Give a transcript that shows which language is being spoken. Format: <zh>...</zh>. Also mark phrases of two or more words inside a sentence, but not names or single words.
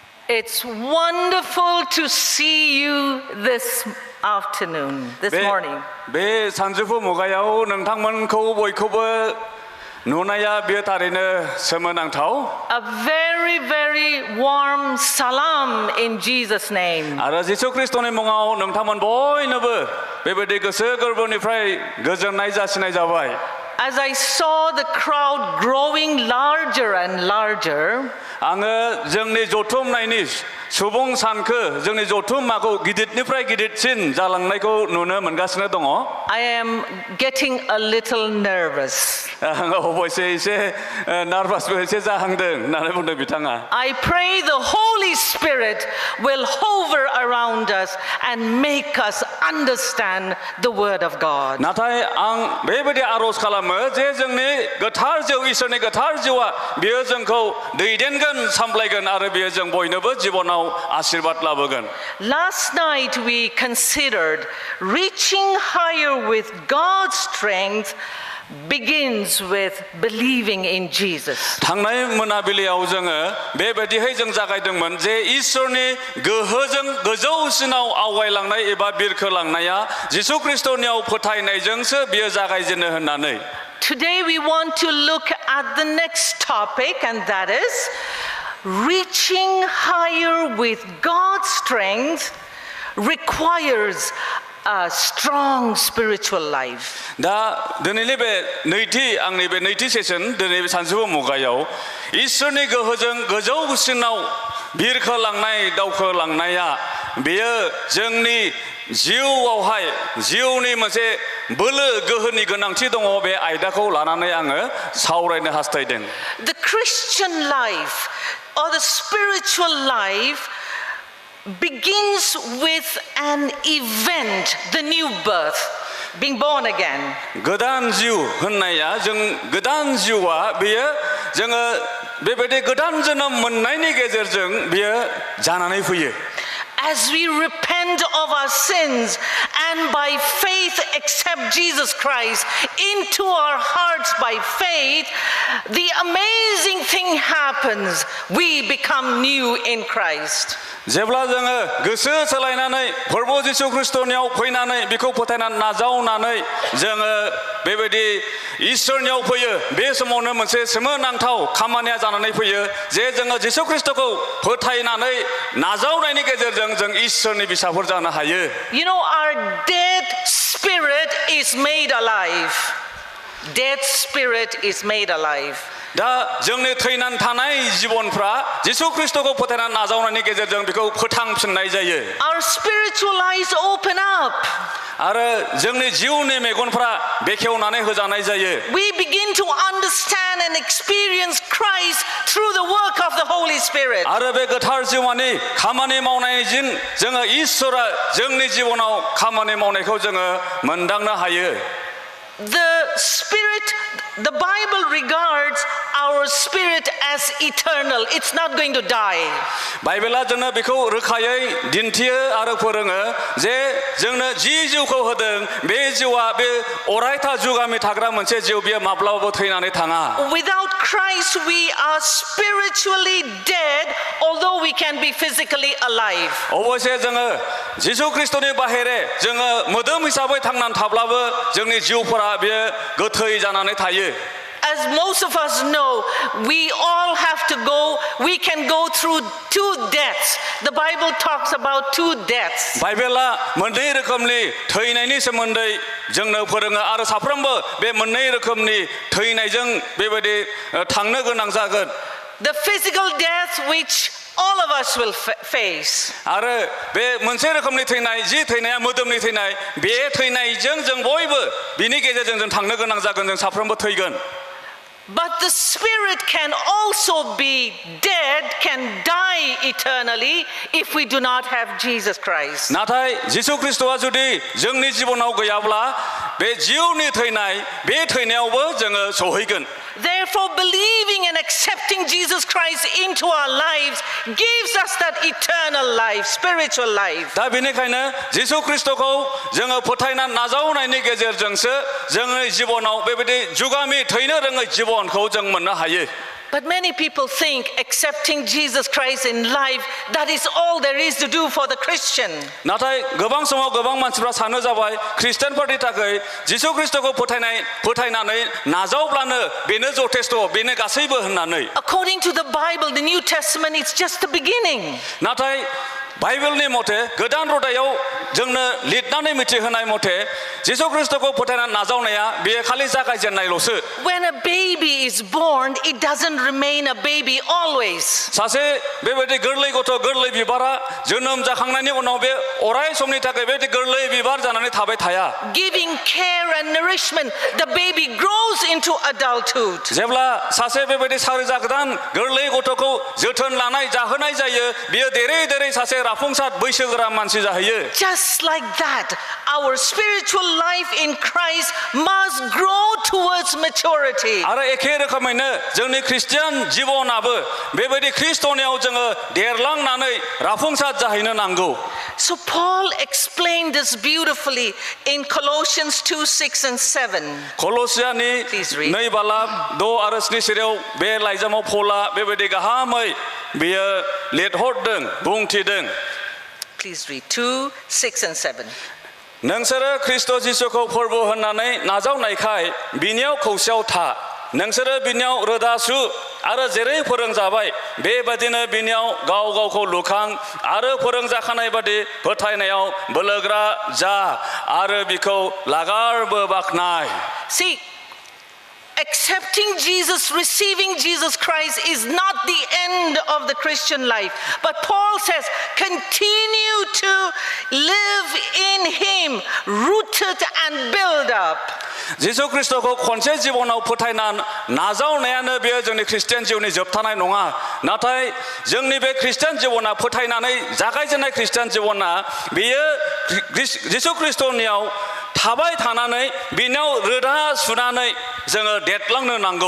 <en>It's wonderful to see you this afternoon, this morning.</en> <brx>बे सानजौफु मुगायाव नोंथांमोनखौ बयखौबो नुनाया बेयो थारैनो सोमोनांथाव.</brx> <en>A very, very warm salam in Jesus' name.</en> <brx>आरो जिसु ख्रिस्टनि मुङाव नोंथांमोन बयनोबो बेबायदि गोसो गोरबोनिफ्राय गोजोननाय जासिनाय जाबाय.</brx> <en>As I saw the crowd growing larger and larger,</en> <brx>आङो जोंनि जथुमनायनि सुबुं सानखो जोंनि जथुमाखौ गिदिरनिफ्राय गिदिरसिन जालांनायखौ नुनो मोनगासिनो दङ.</brx> <en>I am getting a little nervous.</en> <brx>आङो अबयसे एसे नार्भासबो एसे जाहांदों होननानै बुंदों बिथाङा.</brx> <en>I pray the Holy Spirit will hover around us and make us understand the Word of God.</en> <brx>नाथाय आं बेबायदि आर'ज खालामो जे जोंनि गोथार जिउ इसोरनि गोथार जिउआ बियो जोंखौ दैदेनगोन सामलायगोन आरो बियो जों बयनोबो जिबनाव आशीर्बाद लाबोगोन.</brx> <en>Last night we considered reaching higher with God's strength begins with believing in Jesus.</en> <brx>थांनाय मोनाबिलियाव जोङो बेबायदियै जों जागायदोंमोन जे इसोरनि गोहोजों गोजौसिनाव आवगायलांनाय एबा बिरखोलांनाया जिसु ख्रिस्टनियाव फोथायनायजोंसो बियो जागायजेनो होननानै.</brx> <en>Today we want to look at the next topic, and that is reaching higher with God's strength requires a strong spiritual life.</en> <brx>दा दिनैनि बे आंनि बे नैथि सेसन दिनै सानजौफु मुगायाव इसोरनि गोहोजों गोजौसिनाव बिरखोलांनाय दावखोलांनाया बेयो जोंनि जिउआवहाय जिउनि मोनसे बोलो गोहोनि गोनांथि दङ. बे आयदाखौ लानानै आङो सावरायनो हास्थायदों.</brx> <en>The Christian life or the spiritual life begins with an event, the new birth, being born again.</en> <brx>गोदान जिउ होननाया जों गोदान जिउआ बेयो जोङो बेबायदि गोदान जोनोम मोननायनि गेजेरजों बेयो जानानै फैयो.</brx> <en>As we repent of our sins and by faith accept Jesus Christ into our hearts by faith, the amazing thing happens. We become new in Christ.</en> <brx>जेब्ला जोङो गोसो सोलायनानै प्रभु जिसु ख्रिस्टनियाव फैनानै बेखौ फोथायनानै नाजावनानै जोङो बेबायदि इसोरनियाव फैयो, बे समावनो मोनसे सोमोनांथाव खामानिया जानानै फैयो जे जोङो जिसु ख्रिस्टखौ फोथायनानै नाजावनायनि गेजेरजों जों इसोरनि फिसाफोर जानो हायो.</brx> <en>You know, our dead spirit is made alive. Dead spirit is made alive.</en> <brx>दा जोंनि थैनानै थानाय जिबनफ्रा जिसु ख्रिस्टखौ फोथायनानै नाजावनायनि गेजेरजों बेखौ फोथांफिननाय जायो.</brx> <en>Our spiritual eyes open up.</en> <brx>आरो जोंनि जिउनि मेगनफ्रा बेखेवनानै होजानाय जायो.</brx> <en>We begin to understand and experience Christ through the work of the Holy Spirit.</en> <brx>आरो बे गोथार जिउमानि खामानि मावनायजों जोङो इसोरा जोंनि जिबनाव खामानि मावनायखौ जोङो मोनदांनो हायो.</brx> <en>The spirit, the Bible regards our spirit as eternal. It's not going to die.</en> <brx>बाइबेला जोंनो बेखौ रोखायै दिन्थियो आरो फोरोङो जे जोंनो जि जिउखौ होदों बे जिउआ बे अरायथा जुगामि थाग्रा मोनसे जिउ बियो माब्लाबाबो थैनानै थाङा.</brx> <en>Without Christ we are spiritually dead, although we can be physically alive.</en> <brx>अबयसे जोङो जिसु ख्रिस्टनि बाहेरे जोङो मोदोम हिसाबै थांनानै थाब्लाबो जोंनि जिउफोरा बेयो गोथै जानानै थायो.</brx> <en>As most of us know, we all have to go, we can go through two deaths. The Bible talks about two deaths.</en> <brx>बाइबेला मोननै रोखोमनि थैनायनि सोमोन्दै जोंनो फोरोङो आरो साफ्रोमबो बे मोननै रोखोमनि थैनायजों बेबायदि थांनो गोनां जागोन.</brx> <en>The physical death which all of us will face.</en> <brx>आरो बे मोनसे रोखोमनि थैनाय जि थैनाया मोदोमनि थैनाय बे थैनायजों जों बयबो बिनि गेजेरजों जों थांनो गोनां जागोन, जों साफ्रोमबो थैगोन.</brx> <en>But the spirit can also be dead, can die eternally if we do not have Jesus Christ.</en> <brx>नाथाय जिसु ख्रिस्टआ जुदि जोंनि जिबनाव गैयाब्ला बे जिउनि थैनाय बे थैनायावबो जोङो सहैगोन.</brx> <en>Therefore, believing and accepting Jesus Christ into our lives gives us that eternal life, spiritual life.</en> <brx>दा बेनिखायनो जिसु ख्रिस्टखौ जोङो फोथायनानै नाजावनायनि गेजेरजोंसो जोंनि जिबनाव बेबायदि जुगामि थैनो रोङै जिबनखौ जों मोननो हायो.</brx> <en>But many people think accepting Jesus Christ in life, that is all there is to do for the Christian.</en> <brx>नाथाय गोबां समाव गोबां मानसिफ्रा सानो जाबाय खृष्टानफोरनि थाखाय जिसु ख्रिस्टखौ फोथायनानै नाजावब्लानो बेनो जथेस्थ बेनो गासैबो होननानै</brx> <en>According to the Bible, the New Testament, it's just the beginning.</en> <brx>नाथाय बाइबेलनि मथे गोदान रदायाव जोंनो लिरनानै मिथिहोनाय मथे जिसु ख्रिस्टखौ फोथायनानै नाजावनाया बेयो खालि जागायजेननायल'सो</brx> <en>When a baby is born, it doesn't remain a baby always.</en> <brx>सासे बेबायदि गोरलै गथ' गोरलै बिबारा जोनोम जाखांनायनि उनाव बे अराय समनि थाखाय बेबायदि गोरलै बिबार जानानै थाबाय थाया</brx> <en>Giving care and nourishment, the baby grows into adulthood.</en> <brx>जेब्ला सासे बेबायदि सारि जागोदान गोरलै गथ'खौ जोथोन लानाय जाहोनाय जायो बियो देरै देरै सासे राफुंसार बैसोगोरा मानसि जाहैयो</brx> <en>Just like that, our spiritual life in Christ must grow towards maturity.</en> <brx>आरो एखे रोखोमैनो जोंनि खृष्टियान जिबनाबो बेबायदि ख्रिस्टनियाव जोङो देरलांनानै राफुंसार जाहैनो नांगौ</brx> <en>So Paul explained this beautifully in Colossians 2:6 and 7.</en> <brx>कलसियानि</brx> <en>Please read.</en> <brx>2 बालाब 6 आरो 7 सिरियाव बे लाइजामाव पौला बेबायदि गाहामै बियो लिरहरदों बुंथिदों</brx> <en>Please read 2:6 and 7.</en> <brx>नोंसोरो ख्रिस्ट जिसुखौ फोरबो होननानै नाजावनायखाय बिनियाव खौसेयाव था नोंसोरो बिनियाव रोदा सु आरो जेरै फोरोंजाबाय बेबादिनो बिनियाव गाव गावखौ लुखां आरो फोरोंजाखानाय बादि फोथायनायाव बोलोग्रा जा आरो बिखौ लागारबो बाखनाय</brx> <en>See, accepting Jesus, receiving Jesus Christ is not the end of the Christian life. But Paul says, continue to live in Him, rooted and build up.</en> <brx>जिसु ख्रिस्टखौ खनसे जिबनाव फोथायना नाजावनायानो बेयो जोंनि खृष्टियान जिउनि जोबथानाय नङा नाथाय जोंनि बे खृष्टियान जिबना फोथायनानै जागायजेननाय खृष्टियान जिबना बेयो जिसु ख्रिस्टनियाव थाबाय थानानै बिनियाव रोदा सुनानै जोङो देरलांनो नांगौ</brx>